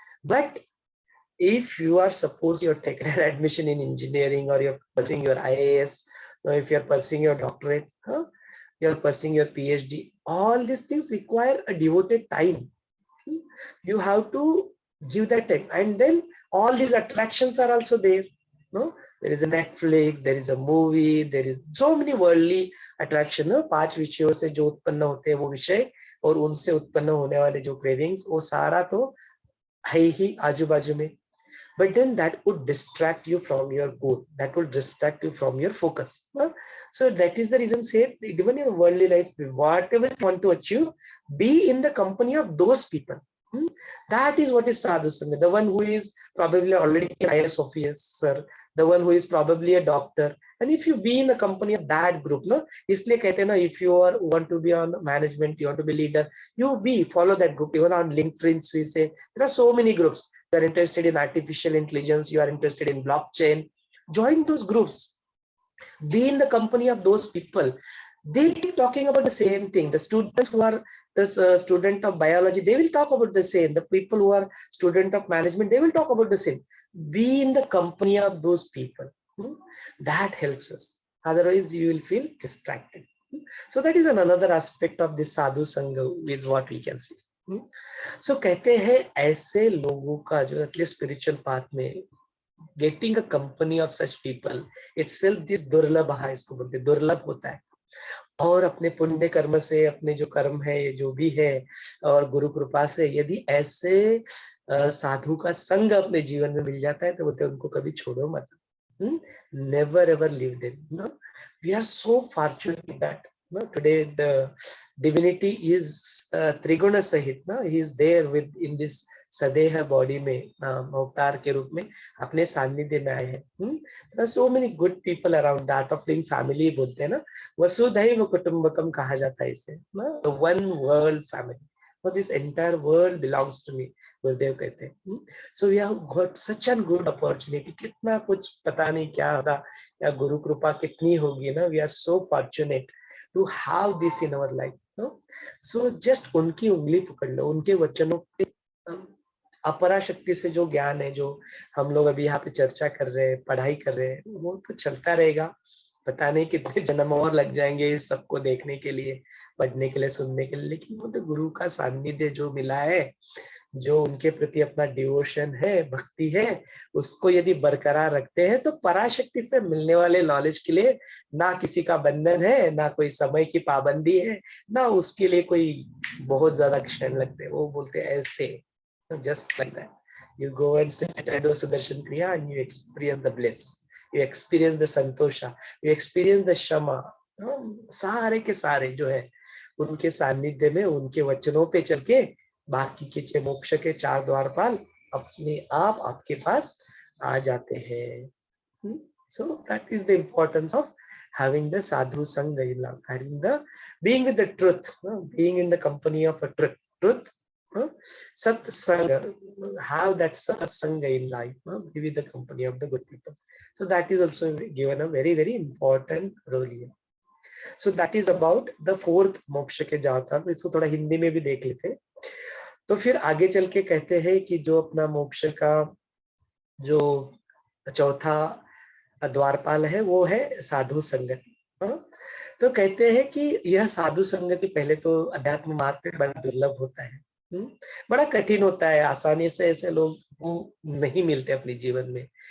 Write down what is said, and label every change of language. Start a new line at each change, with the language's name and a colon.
English: But if you are suppose you're taking an admission in engineering, or you're pursuing your IAS, or if you're pursuing your doctorate, you're pursuing your PhD, all these things require a devoted time. You have to give that time, and then all these attractions are also there. There is a Netflix, there is a movie, there is so many worldly attraction.
Hindi: 5 विषयों से जो उत्पन्न होते हैं वो विषय, और उनसे उत्पन्न होने वाले जो क्रेविंग्स, वो सारा तो है ही आजू बाजू में.
English: But then that would distract you from your goal. That will distract you from your focus. So that is the reason, say, even in worldly life, whatever you want to achieve, be in the company of those people. That is what is sadhu sangha. The one who is probably already an IAS officer, the one who is probably a doctor. And if you be in the company of that group,
Hindi: इसलिए कहते हैं ना,
English: if you want to be on management, you want to be leader, follow that group. Even on LinkedIn, we say there are so many groups. You are interested in artificial intelligence, you are interested in blockchain, join those groups. Be in the company of those people. They keep talking about the same thing. The students who are the student of biology, they will talk about the same. The people who are student of management, they will talk about the same. Be in the company of those people. That helps us. Otherwise, you will feel distracted. So that is another aspect of this sadhu sangha, is what we can see.
Hindi: So कहते हैं ऐसे लोगों का जो
English: at least spiritual path में getting a company of such people itself this
Hindi: दुर्लभ है, इसको बोलते दुर्लभ होता है. और अपने पुण्य कर्म से, अपने जो कर्म है जो भी है, और गुरु कृपा से यदि ऐसे साधु का संग अपने जीवन में मिल जाता है, तो बोलते उनको कभी छोड़ो मत.
English: Never ever leave them. We are so fortunate that today the divinity is Triguna Sahit. He is there in this Sadeha body
Hindi: में, अवतार के रूप में अपने सानिध्य में आए हैं.
English: There are so many good people around. that of being family
Hindi: बोलते हैं ना, वसुधैव कुटुंबकम कहा जाता है इसे,
English: the one world family. So this entire world belongs to me,
Hindi: गुरुदेव कहते हैं.
English: So we have got such a good opportunity.
Hindi: कितना कुछ पता नहीं क्या होगा, या गुरु कृपा कितनी होगी ना.
English: We are so fortunate to have this in our life. So just
Hindi: उनकी उंगली पकड़ लो, उनके वचनों के अपरा शक्ति से जो ज्ञान है, जो हम लोग अभी यहाँ पे चर्चा कर रहे हैं, पढ़ाई कर रहे हैं, वो तो चलता रहेगा. पता नहीं कितने जन्म और लग जाएंगे सबको देखने के लिए, पढ़ने के लिए, सुनने के लिए. लेकिन वो तो गुरु का सानिध्य जो मिला है, जो उनके प्रति अपना डिवोशन है, भक्ति है, उसको यदि बरकरार रखते हैं तो पराशक्ति से मिलने वाले नॉलेज के लिए ना किसी का बंधन है, ना कोई समय की पाबंदी है, ना उसके लिए कोई बहुत ज्यादा क्षण लगते हैं। वो बोलते हैं ऐसे,
English: Just like that you go and sit at do Sudarshan Kriya and you experience the bliss, you experience the santosha, you experience the shama।
Hindi: सारे के सारे जो है उनके सानिध्य में, उनके वचनों पे चल के बाकी के मोक्ष के चार द्वारपाल अपने आप आपके पास आ जाते हैं।
English: So that is the importance of having the sadhu sangha in life, having the being with the truth, being in the company of a truth, satsanga, have that satsanga in life, be with the company of the good people. So that is also given a very very important role here. So that is about the fourth
Hindi: मोक्ष के जाता। इसको थोड़ा हिंदी में भी देख लेते हैं। तो फिर आगे चल के कहते हैं कि जो अपना मोक्ष का जो चौथा द्वारपाल है वो है साधु संगति। तो कहते हैं कि यह साधु संगति पहले तो अध्यात्म मार्ग पे बड़ा दुर्लभ होता है, बड़ा कठिन होता है, आसानी से ऐसे लोग नहीं मिलते अपने जीवन में।